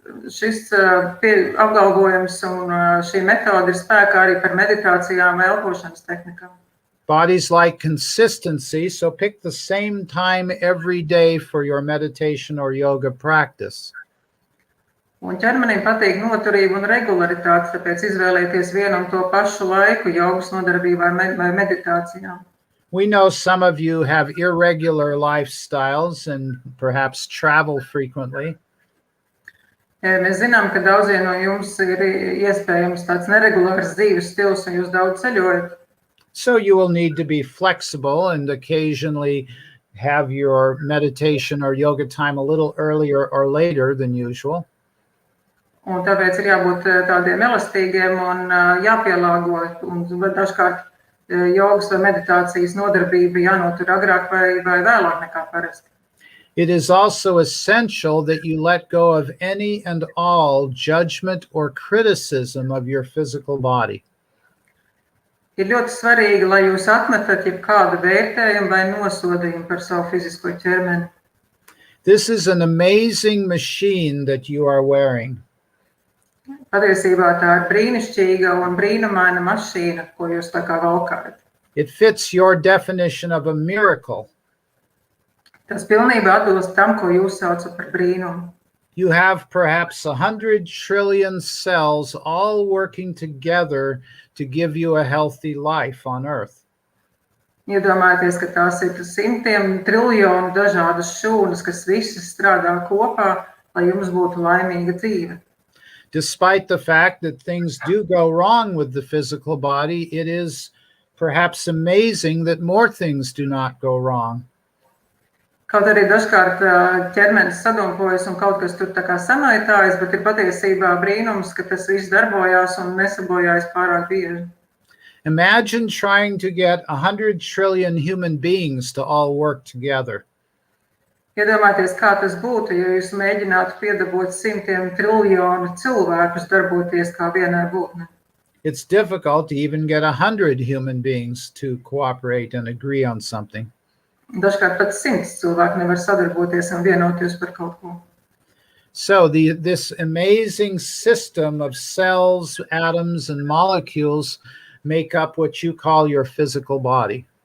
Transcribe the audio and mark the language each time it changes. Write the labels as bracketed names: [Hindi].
[Latvian] šis apgalvojums un šī metode ir spēkā arī par meditācijām vai elpošanas tehnikām. [English] Bodies like consistency, so pick the same time every day for your meditation or yoga practice. [Latvian] Un ķermenim patīk noturība un regularitāte, tāpēc izvēlēties vienu un to pašu laiku jogas nodarbībā vai meditācijām. [English] We know some of you have irregular lifestyles and perhaps travel frequently. [Latvian] Mēs zinām, ka daudziem no jums ir iespējams tāds neregulārs dzīves stils un jūs daudz ceļojat. [English] So you will need to be flexible and occasionally have your meditation or yoga time a little earlier or later than usual. [Latvian] Un tāpēc ir jābūt tādiem elastīgiem un jāpielāgo, un dažkārt jogas vai meditācijas nodarbība jānotur agrāk vai vēlāk nekā parasti. [English] It is also essential that you let go of any and all judgment or criticism of your physical body. [Latvian] Ir ļoti svarīgi, lai jūs atmetat jebkādu vērtējumu vai nosodījumu par savu fizisko ķermeni. [English] This is an amazing machine that you are wearing. [Latvian] Patiesībā tā ir brīnišķīga un brīnumaina mašīna, ko jūs tā kā valkājat. [English] It fits your definition of a miracle. [Latvian] Tas pilnībā atbilst tam, ko jūs saucat par brīnumu. [English] You have perhaps 100 trillion cells all working together to give you a healthy life on Earth. [Latvian] Iedomājieties, ka tās ir simtiem triljonu dažādas šūnas, kas visas strādā kopā, lai jums būtu laimīga dzīve. [English] Despite the fact that things do go wrong with the physical body, it is perhaps amazing that more things do not go wrong. [Latvian] Kaut arī dažkārt ķermenis sadumpojas un kaut kas tur tā kā samaitājas, bet ir patiesībā brīnums, ka tas viss darbojās un nesabojājas pārāk bieži. [English] Imagine trying to get 100 trillion human beings to all work together. [Latvian] Iedomājieties, kā tas būtu, ja jūs mēģinātu piedabūt simtiem triljonu cilvēkus darboties kā vienai būtnei. [English] It's difficult to even get 100 human beings to cooperate and agree on something. [Latvian] Dažkārt pat 100 cilvēki nevar sadarboties un vienoties par kaut ko. [English] So this amazing system of cells, atoms, and molecules make up what you call your physical body.